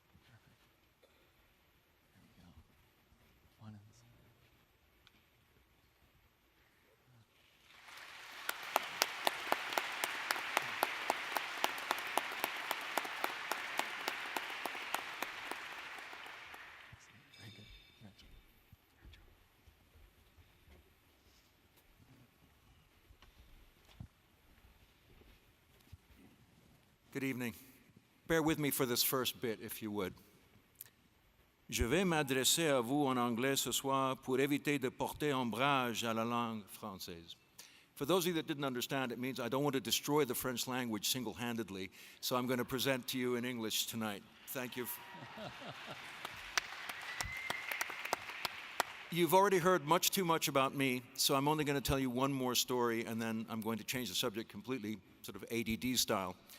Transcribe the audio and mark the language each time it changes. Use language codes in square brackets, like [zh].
[en] Perfect. There we go. One and very good. Congratulations. Good evening. Bear with me for this first bit, if you would. [fr] Je vais m'adresser à vous en anglais ce soir pour éviter de porter ombrage à la langue française. [en] For those of you that didn't understand, it means I don't want to destroy the French language single-handedly, so I'm going to present to you in English tonight. Thank you. You've already heard much too much about me, so I'm only going to tell you one more story, and then I'm going to change the subject completely, sort of ADD style.